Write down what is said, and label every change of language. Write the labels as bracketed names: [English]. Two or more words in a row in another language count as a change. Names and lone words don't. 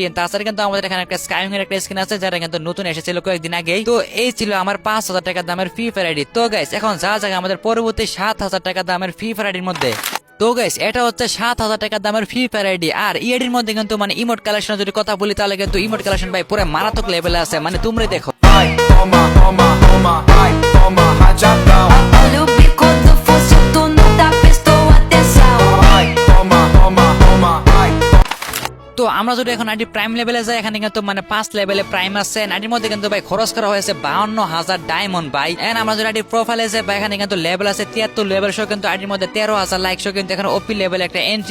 [Bangla] তাছাড়া কিন্তু আমাদের এখানে একটা স্কাইং এর একটা স্কিন আছে, যেটা কিন্তু নতুন এসেছিল কয়েকদিন আগেই। তো এই ছিল আমার 5000 টাকা দামের ফ্রি ফায়ার আইডি। তো গাইস এখন যা যাক আমাদের পরবর্তী 7000 টাকা দামের ফ্রি ফায়ার আইডির মধ্যে। তো গাইস এটা হচ্ছে 7000 টাকা দামের ফ্রি ফায়ার আইডি। আর ইএডির মধ্যে কিন্তু মানে [English] emote collection [Bangla] যদি কথা বলি তাহলে কিন্তু [English] emote collection [Bangla] ভাই পুরো মারাত্মক লেভেলে আছে, মানে তোমরা দেখো। [Portuguese] Olha o bico do fosso, tu não tá prestou atenção. [Bangla] তো আমরা যদি এখন আইডি [English] prime levelে [Bangla] যাই এখানে কিন্তু মানে 5 [English] levelে prime [Bangla] আছে। আইডির মধ্যে কিন্তু ভাই খরচ করা হয়েছে 52000 ডায়মন্ড ভাই। এন্ড আমরা যদি [English] ID profileে [Bangla] যাই ভাই এখানে কিন্তু লেভেল আছে 73 লেভেল সহ কিন্তু আইডির মধ্যে 13000 লাইক সহ কিন্তু এখানে [English] OP level [Bangla] একটা এন্ট্রি।